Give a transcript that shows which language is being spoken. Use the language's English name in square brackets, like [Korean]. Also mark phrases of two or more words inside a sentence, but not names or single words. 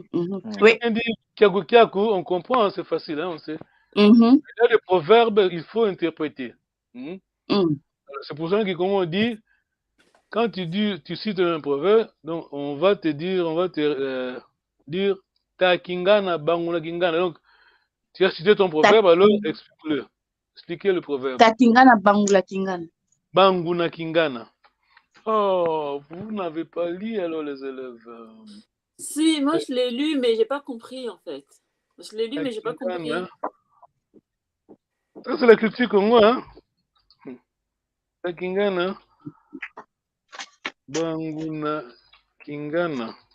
[French] Quelqu'un dit [Kongo] kiaku kiaku, [French] on comprend, hein, c'est facile, hein, on sait. Il y a des proverbes, il faut interpréter. C'est pour ça qu'on dit, quand tu cites un proverbe, donc on va te dire [Kongo] ta kingana, banguna kingana. [French] Donc, tu as cité ton proverbe, alors explique-le. Expliquez le proverbe. [Kongo] Takingana bangula kingana. Banguna kingana. [French] Oh, vous n'avez pas lu alors les élèves. Si, moi je l'ai lu, mais j'ai pas compris en fait. Je l'ai lu, mais j'ai pas compris. [Kongo] Takingana. [French] Ça, c'est la culture congo, hein? [Kongo] Takingana. Banguna kingana.